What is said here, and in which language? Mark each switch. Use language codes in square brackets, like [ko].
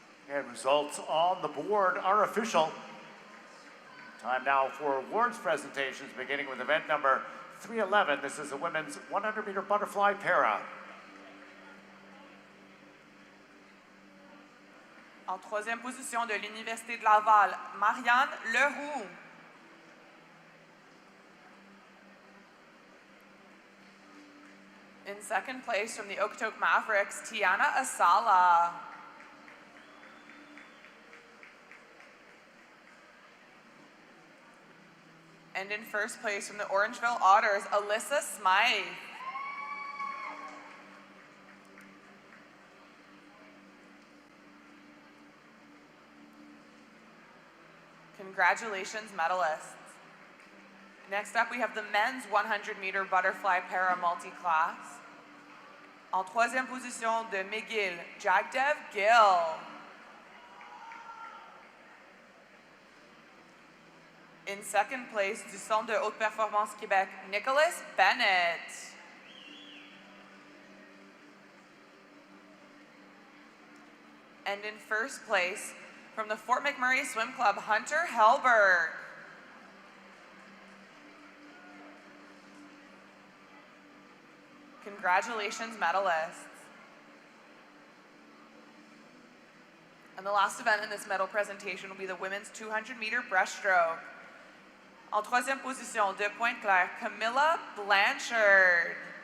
[en] And results on the board are official. Time now for awards presentations, beginning with event number 311. This is the women's 100-meter butterfly para. [fr] En troisième position de l'Université de Laval, Marianne Leroux. [en] In second place from the Okotoks Mavericks, Tiana Asala. And in first place from the Orangeville Otters, Alyssa Smythe. Congratulations, medalists. Next up, we have the men's 100-meter butterfly para multi-class. [fr] En troisième position de McGill, Jagdev Gill. [en] In second place, du Centre de Haute Performance Québec, Nicholas Bennett. And in first place, from the Fort McMurray Swim Club, Hunter Helberg. Congratulations, medalists. And the last event in this medal presentation will be the women's 200-meter breaststroke. [fr] En troisième position, de Pointe-Claire, Camilla Blanchard.